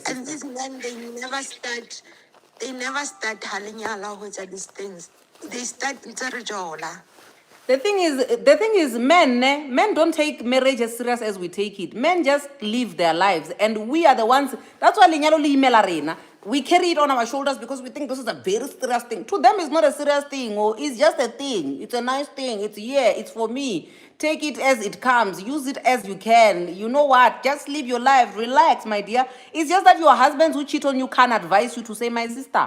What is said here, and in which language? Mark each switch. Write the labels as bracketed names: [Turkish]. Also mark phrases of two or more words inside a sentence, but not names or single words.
[English] And sister. these men, they never start halinyala with these things. They start ntserejola. The thing is, men don't take marriage as serious as we take it. Men just live their lives, and we are the ones. That's why [Southern Sotho] lenyalo le imela rena. [English] We carry it on our shoulders because we think this is a very serious thing. To them, it's not a serious thing, or it's just a thing. It's a nice thing. It's for me. Take it as it comes. Use it as you can. You know what? Just live your life. Relax, my dear. It's just that your husbands who cheat on you can't advise you to say, my sister.